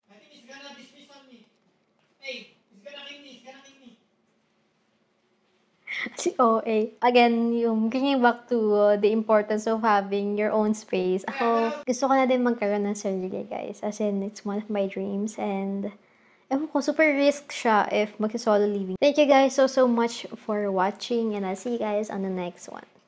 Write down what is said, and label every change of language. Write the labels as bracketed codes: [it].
[en] I think he's gonna dismiss on me. Hey, he's gonna kill me. [tl] Si OA. [en] Again, yung bringing back to the importance of having your own space. [tl] Ako, gusto ko na din magkaroon ng sarili, guys. [en] As in, it's one of my dreams. And, [tl] ewan ko, super risk siya if mag-solo living. [en] Thank you guys so much for watching. And I'll see you guys on the next one.